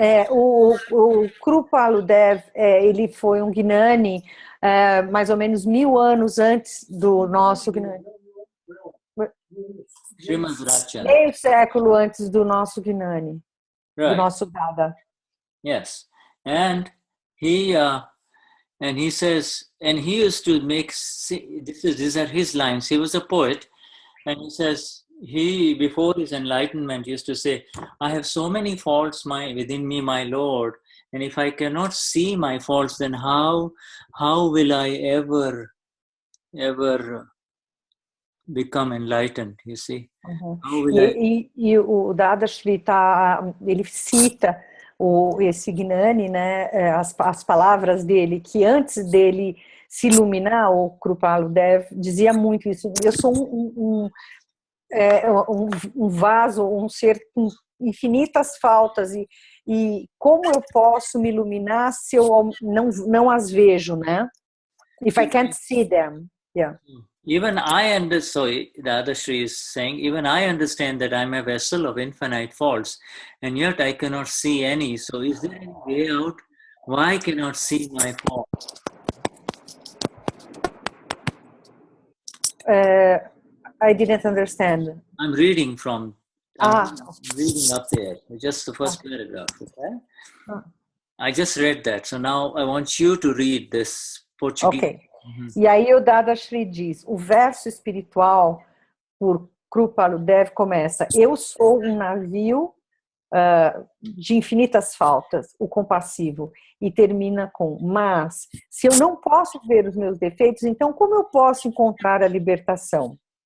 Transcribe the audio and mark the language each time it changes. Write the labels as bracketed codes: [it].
[pt] O Kripaludev, ele foi um Gnani mais ou menos 1000 anos antes do nosso Gnani. Meio século antes do nosso Gnani, [en] Right. [pt] do nosso Dada. [en] Yes, and he says, and he used to make, these are his lines. He was a poet, and he says he, before his enlightenment, used to say, I have so many faults within me, my Lord, and if I cannot see my faults, then how will I ever become enlightened, you see? [pt] E o Dadashri ele cita esse Gnani, né, as palavras dele, que antes dele se iluminar, o Kripaludev dizia muito isso. Eu sou um vaso, um ser com infinitas faltas, e como eu posso me iluminar se eu não as vejo, né? [en] If I can't see them, yeah. Even I understand, the other Sri is saying, even I understand that I'm a vessel of infinite faults, and yet I cannot see any. So is there any way out? Why cannot see my faults? I didn't understand. I'm reading from, reading up there, just the first paragraph, okay? I just read that, so now I want you to read this Portuguese. Ok. [pt] E aí o Dadashri diz, o verso espiritual por Kripaludev começa, eu sou um navio de infinitas faltas, o compassivo, e termina com, mas se eu não posso ver os meus defeitos, então como eu posso encontrar a libertação?